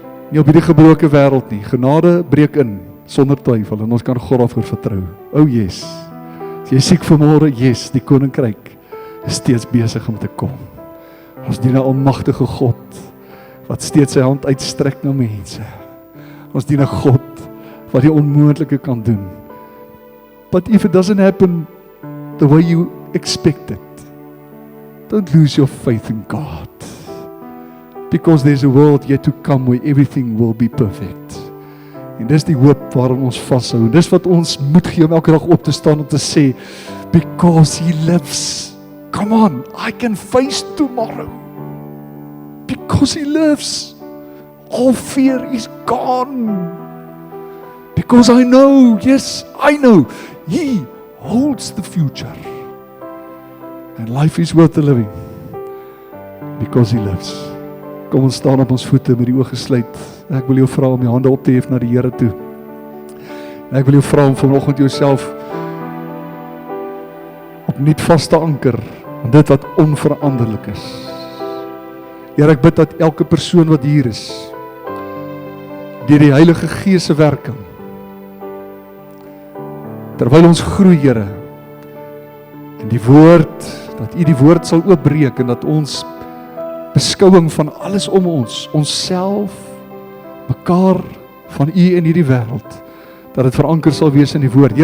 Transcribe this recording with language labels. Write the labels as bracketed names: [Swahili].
[Afrikaans] Nie op hierdie gebroke wêreld nie. Genade breek in sonder twyfel en ons kan God daarvoor vertrou. O yes. As jy siek vanmôre, yes, die koninkryk is steeds besig om te kom. Ons dien 'n almagtige God wat steeds sy hand uitstrek na mense. Ons dien 'n God wat die onmoontlike kan doen. [English] But if it doesn't happen the way you expect it, Don't lose your faith in God. Because there's a world yet to come where everything will be perfect. [Afrikaans] En dis die hoop waarin ons vashou. En dis wat ons moet gee om elke dag op te staan en te sê, [English] because He lives. Come on, I can face tomorrow. Because He lives. All fear is gone. Because I know, yes, I know, He holds the future. And life is worth the living. Because He lives. [Afrikaans] Kom ons staan op ons voete met die oë gesluit. Ek wil jou vra om jou hande op te hef na die Here toe. En ek wil jou vra om vanoggend jouself opnuut vas te anker aan dit wat onveranderlik is. Here, ek bid dat elke persoon wat hier is, deur die Heilige Gees se werking, terwyl ons groei, Here, en die woord, dat U die woord sal oopbreek en dat ons beskouing van alles om ons, onsself, mekaar, van U in hierdie wêreld, dat dit veranker sal wees in die woord.